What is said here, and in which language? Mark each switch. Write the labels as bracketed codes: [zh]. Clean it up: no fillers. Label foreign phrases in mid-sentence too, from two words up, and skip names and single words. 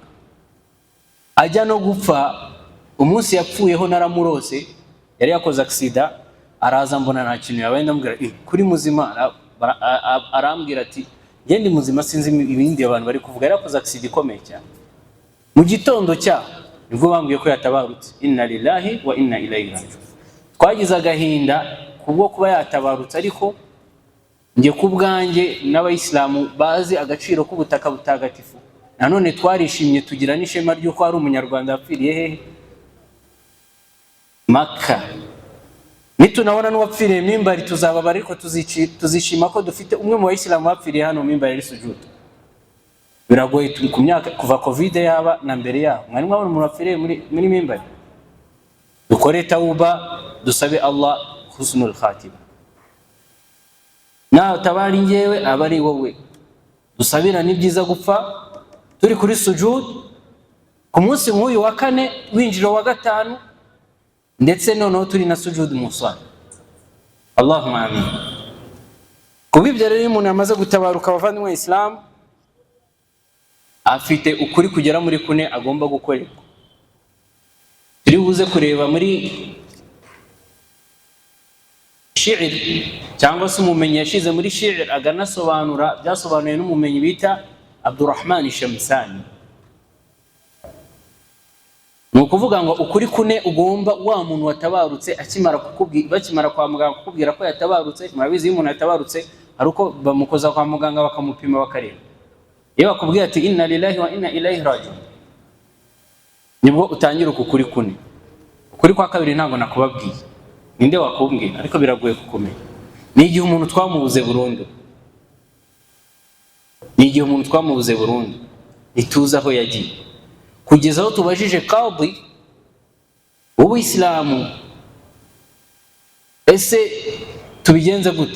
[rw] Ajya no gupfa, umunsi yapfuyeho naramurose, yari yakoze accident, araza mbona nta kintu yabaye, ndamubwira kuri muzima? Arambwira ati nge ndi muzima, sinzi ibindi abantu bari kuvuga. Yari yakoze accident ikomeye cyane. Mu gitondo cya nibwo bambwiye ko yatabarutse. [ar] إنا لله وإنا إليه راجعون. [rw] Twagize agahinda kubwo kuba yatabarutse, ariko nge kubwanjye n'abayisilamu bazi agaciro k'ubutaka butagatifu, nanone twarishimye tugira n'ishema ry'uko hari umunyarwanda wapfiriye hehe? Maka. Nitunabona n'uwapfiriye mimbari tuzababara, ariko tuzishima ko dufite umwe mu bayisilamu wapfiriye hano mimbari ari sujud. Biragoye, turi ku myaka kuva covid yaba na mbere yaho, mwari mwabona umuntu wapfiriye muri mimbari? Dukore tauba, dusabe Allah [ar] حسن الخاتمة. [rw] Na tabari ngewe abari wowe, dusabira ni byiza gupfa turi kuri sujud ku munsi nk'uyu wa kane winjiro wa gatanu, ndetse noneho turi na sujud musala. [ar] اللهم آمين. [rw] Kubibyo rero umuntu yamaze gutabaruka, abavandimwe Islam, afite ukuri kugera muri kune agomba gukorerwa. Turi buze kureba muri shi'r, cyangwa se umumenyi yashize muri shi'r aganasobanura, byasobanuye n'umumenyi bita Abdurrahman Shamsani. Ni ukuvuga ngo ukuri kune ugomba, wa muntu watabarutse bakimara kwa muganga kukubwira ko yatabarutse. Murabizi iyo umuntu yatabarutse hari uko bamukoza kwa muganga bakamupima bakareba. Iyo bakubwiye ati [ar] إنا لله وإنا إليه راجعون, [rw] nibwo utangira ukuri kune. Ukuri kwa kabiri ntabwo nakubabwiye, ninde wakumbwira? Ariko biragoye kukumenya. Ni igihe umuntu twamubuze burundu, ni igihe umuntu twamubuze burundu ntituzi aho yagiye, kugeza aho tubajije qadi w'Ubuislamu, ese tubigenze gute?